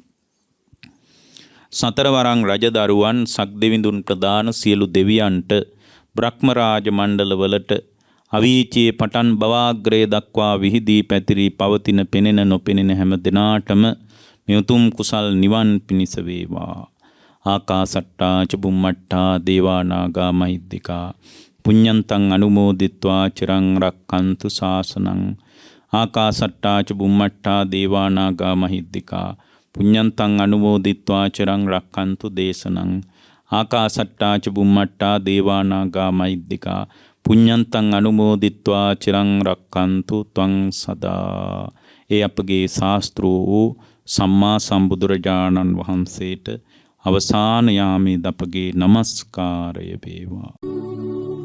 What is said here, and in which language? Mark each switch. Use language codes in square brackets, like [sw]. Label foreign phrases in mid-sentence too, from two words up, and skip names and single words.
[si] සතරවරං රජදරුවන් සක්දෙවිඳුන් ප්‍රදාන සියලු දෙවියන්ට බ්‍රහ්ම රාජ මණ්ඩලවලට අවීචයේ පටන් බවාග්‍රය දක්වා විහිදී පැතිරී පවතින පෙනෙන නොපෙනෙන හැම දිනාටම මේ උතුම් කුසල් නිවන් පිණිස වේවා. [pi] ආකාසට්ටා ච බුම්මට්ටා දේවා නාග මහිද්దికා පුඤ්ඤන්තං අනුමෝදිත්වා චිරං රක්ඛන්තු ශාසනං. ආකාසට්ටා ච බුම්මට්ටා දේවා නාග මහිද්దికා පුඤ්ඤන්තං අනුමෝදිත්වා චිරං රක්ඛන්තු දේශනං. ආකාසට්ටා ච බුම්මට්ටා දේවා නාග මහිද්దికා පුඤ්ඤන්තං අනුමෝදිත්වා චිරං රක්ඛන්තු ත්වං සදා. [si] ඒ අපගේ ශාස්ත්‍රෝ සම්මා සම්බුදුරජාණන් වහන්සේට අවසාන යාමේ දපගේ নমස්කාරය වේවා.